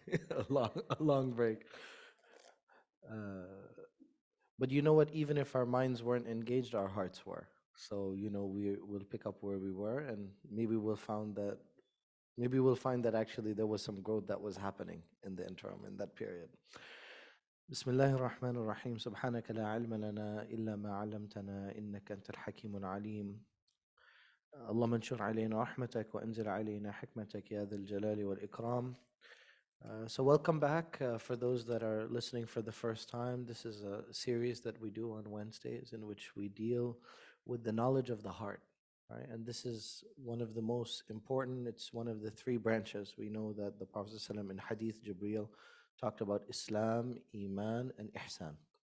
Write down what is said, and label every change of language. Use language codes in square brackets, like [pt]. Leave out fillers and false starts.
[en] A long break. Uh, but you know what? Even if our minds weren't engaged, our hearts were. So we'll pick up where we were, and maybe we'll find that actually there was some growth that was happening in the interim in that period. [ar] بسم الله الرحمن الرحيم سبحانك لا علم لنا إلا ما علمتنا إنك أنت الحكيم العليم اللهم انشر علينا رحمتك وانزل علينا حكمتك يا ذا الجلال والإكرام. [en] So welcome back for those that are listening for the first time. This is a series that we do on Wednesdays in which we deal with the knowledge of the heart, right? And this is one of the most important. It's one of the three branches. We know that the Prophet ﷺ in Hadith Jibreel talked about Islam, Iman, and Ihsan.